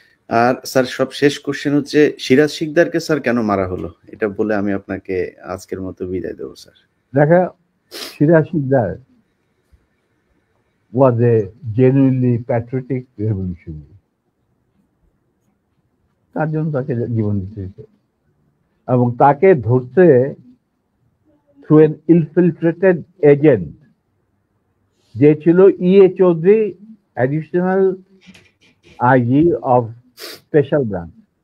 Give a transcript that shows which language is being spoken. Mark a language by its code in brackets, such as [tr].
[bn] আর sir সব শেষ question হচ্ছে, সিরাজ শিকদারকে স্যার কেন মারা হলো? এটা বলে আমি আপনাকে আজকের মতো বিদায় দেবো স্যার। দেখা, [en] Siraj Sikdar was a genuinely patriotic revolutionary. [bn] তার জন্য তাকে জীবন দিতে হয়েছে এবং তাকে ধরতে [en] through an infiltrated agent [bn] যে ছিল ইএ Chowdhury, additional IG of special branch.